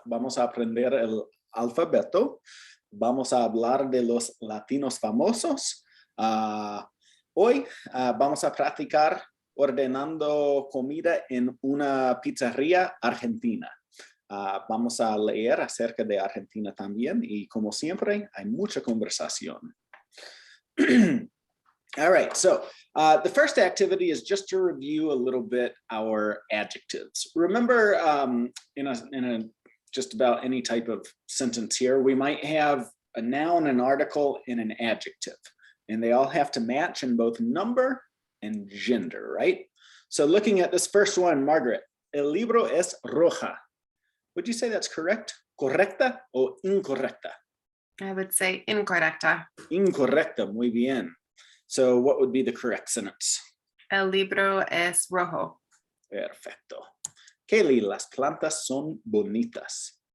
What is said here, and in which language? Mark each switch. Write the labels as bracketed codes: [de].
[es] Vamos a aprender el alfabeto. Vamos a hablar de los latinos famosos. Hoy vamos a practicar ordenando comida en una pizzería argentina. Vamos a leer acerca de Argentina también y como siempre hay mucha conversación. [en] All right, so the first activity is just to review a little bit our adjectives. Remember in just about any type of sentence here, we might have a noun, an article, and an adjective. And they all have to match in both number and gender, right? So looking at this first one, Margaret, [es] el libro es roja. [en] Would you say that's correct? [es] Correcta o incorrecta? [en] I would say incorrecta. [es] Incorrecta, muy bien. [en] So what would be the correct sentence? [es] El libro es rojo. Perfecto. Kaylee, las plantas son bonitas.